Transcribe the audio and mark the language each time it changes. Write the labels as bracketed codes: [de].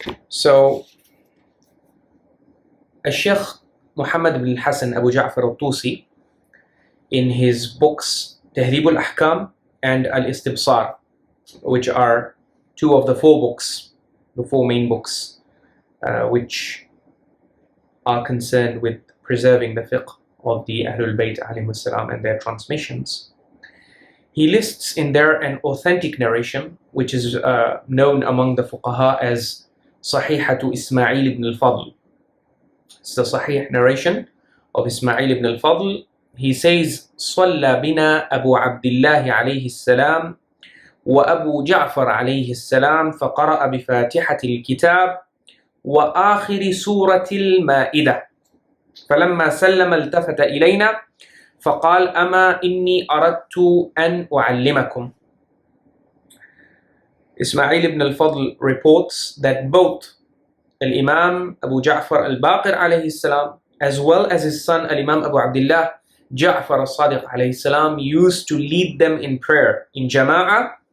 [en] So, Sheikh Muhammad ibn Hassan Abu Ja'far al-Tusi, in his books Tahdhib al-Ahkam and Al-Istibsar, which are two of the the four main books, which are concerned with preserving the fiqh of the Ahlul Bayt alayhimus salam and their transmissions. He lists in there an authentic narration, which is known among the fuqaha as Sahihatu Ismail ibn al-Fadl. It's the Sahih narration of Ismail ibn al-Fadl. [ar] He says, صلى بنا أبو عبد الله عليه السلام وأبو جعفر عليه السلام فقرأ بفاتحة الكتاب وآخر سورة المائدة فلما سلم التفت إلينا فقال أما إني أردت أن أعلمكم. [en] Ismail ibn al-Fadl reports that both Al-Imam Abu Ja'far al-Baqir alayhi salam as well as his son Al-Imam Abu Abdullah Ja'far al-Sadiq alayhi salam used to lead them in prayer in Jama'ah.